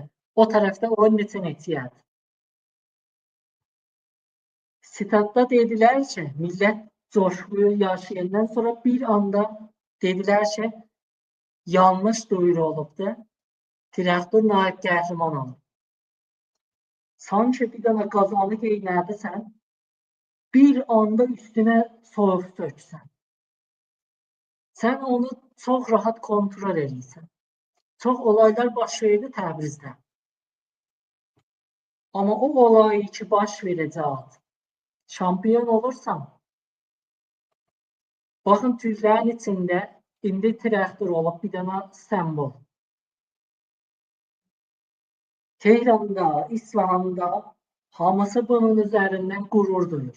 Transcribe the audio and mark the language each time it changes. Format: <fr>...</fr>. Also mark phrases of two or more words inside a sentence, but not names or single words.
<az>O tərəfdə oyun necə netiyədi. Statda dedilər ki, millət coşkuyu yaşayandan sonra bir anda dedilər ki, yanlış duyuru olubdu. Traktor naib qəhrəman olub. Sanki bir dənə qazanı geynədisən, bir anda üstünə soyuq töksən. Sen onu çok rahat kontrol edirsən. Çok olaylar baş verdi Təbrizdə. Ama o olayı ki baş verəcək, şampiyon olursan, baxın Türklərin içində indi Traktor olub bir dənə sembol. Tehranda, İsfahanda hamısı bunun üzərindən qürur duyur.</az>